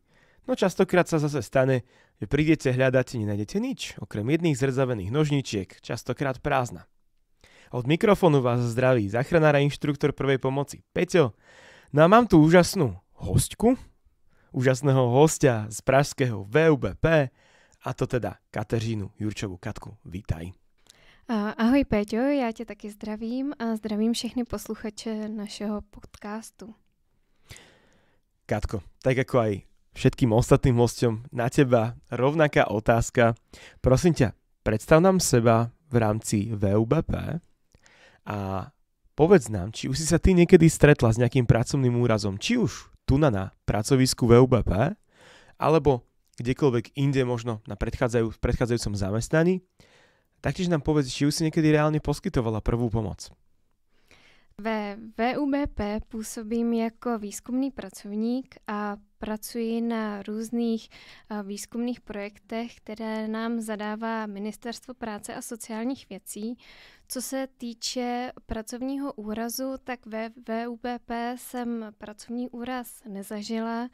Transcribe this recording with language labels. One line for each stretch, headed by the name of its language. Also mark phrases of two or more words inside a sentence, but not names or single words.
Slovak: No častokrát sa zase stane, že prídete hľadať a nenájdete nič, okrem jedných zrzavených nožničiek, častokrát prázdna. Od mikrofónu vás zdraví záchranár a inštruktor prvej pomoci Peťo. No a mám tu úžasnú hostku, úžasného hostia z pražského VUBP, a to teda Kateřinu Jurčovú. Katku, vítaj.
Czech: Ahoj Péťo, já tě taky zdravím a zdravím všechny posluchače našeho podcastu.
Slovak: Katko, tak ako aj všetkým ostatným hosťom, na teba rovnaká otázka. Prosím ťa, predstav nám seba v rámci VUBP a povedz nám, či už si sa ty niekedy stretla s nejakým pracovným úrazom, či už tu na pracovisku VUBP, alebo kdekoľvek inde, možno na predchádzajúcom zamestnaní. Taktiež nám povedz, či už si niekedy reálne poskytovala prvú pomoc.
Czech: Ve VUBP působím jako výzkumný pracovník a pracuji na různých výzkumných projektech, které nám zadává Ministerstvo práce a sociálních věcí. Co se týče pracovního úrazu, tak ve VUBP jsem pracovní úraz nezažila.